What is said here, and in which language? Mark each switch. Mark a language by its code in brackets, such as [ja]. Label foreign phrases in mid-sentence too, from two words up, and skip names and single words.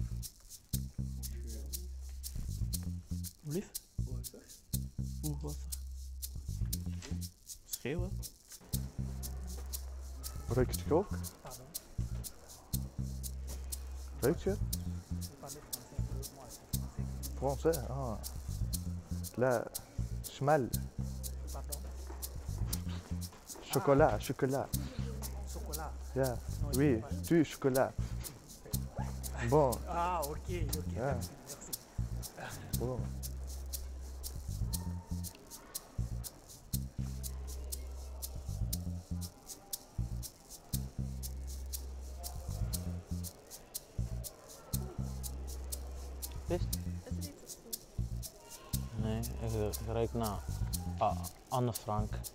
[nl] Lief? Oeh, wat? Schreeuwen? Ruikt je ook? Ruikt je? [fr] Français? Ah. [ar] لا شمال. [fr] Chocolat, chocolat. Chocolat. Yeah. Oui, du chocolat. Bon. Ah, ok, [nl] Ja. [fr] merci, merci. Bon. [nl] Wist? Nee, ik ruik naar Anne Frank.